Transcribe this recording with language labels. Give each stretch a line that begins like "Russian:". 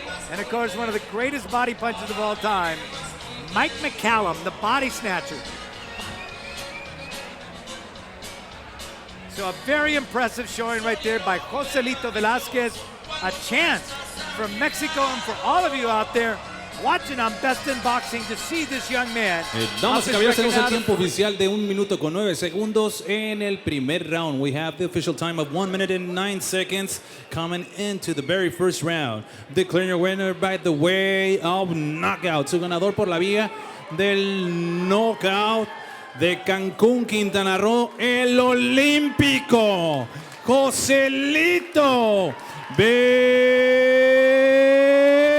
English: And of course, one of the greatest body punches of all time, Mike McCallum, the body snatcher. So a very impressive showing right there by Joselito Velazquez. A chance for Mexico and for all of you out there watching on Best in Boxing to see this young man.
Spanish: Damas y caballeros, tenemos el tiempo oficial de 1 minuto con 9 segundos en el primer round.
English: We have the official time of 1 minute and 9 seconds coming into the very first round. Declaring your winner by the way of knockout.
Spanish: Su ganador por la vía del knockout de Cancún, Quintana Roo, el olímpico Joselito Velazquez.